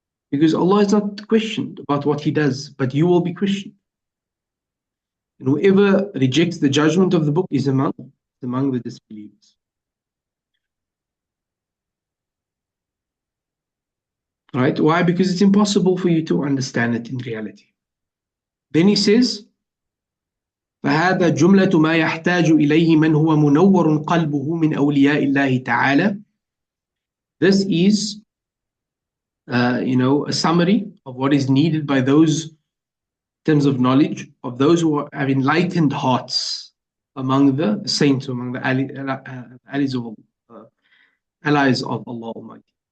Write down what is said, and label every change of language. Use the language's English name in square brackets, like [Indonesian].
[English] Because Allah is not questioned about what he does, but you will be questioned. And whoever rejects the judgment of the book is a man among the disbelievers. Right? Why? Because it's impossible for you to understand it in reality. Then he says, [Arabic] فهذا جملة ما يحتاج إليه من هو منور قلبه من أولياء الله تعالى. [English] This is, a summary of what is needed by those, in terms of knowledge, of those who have enlightened hearts among the saints, among the allies of Allah Almighty.